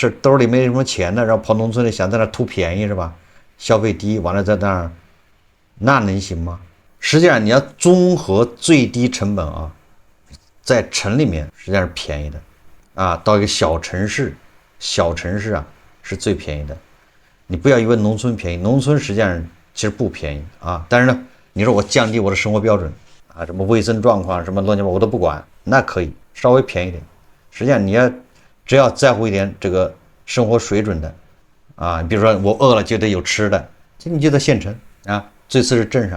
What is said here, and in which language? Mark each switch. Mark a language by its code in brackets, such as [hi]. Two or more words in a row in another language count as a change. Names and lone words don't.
[zh] 是兜裡沒什麼錢的，然後跑農村裡想在那圖便宜，是吧？消費低，完了在那兒，那能行嗎？實際上你要綜合最低成本啊，在城裡面實際上是便宜的啊，到一個小城市啊是最便宜的。你不要以為農村便宜，農村實際上其實不便宜啊。但是呢，你說我降低我的生活標準啊，什麼衛生狀況什麼亂七八糟我都不管，那可以稍微便宜點。實際上你要只要在乎一點這個生活水準的啊，比如說我餓了就得有吃的，你就在縣城啊，最次是鎮上。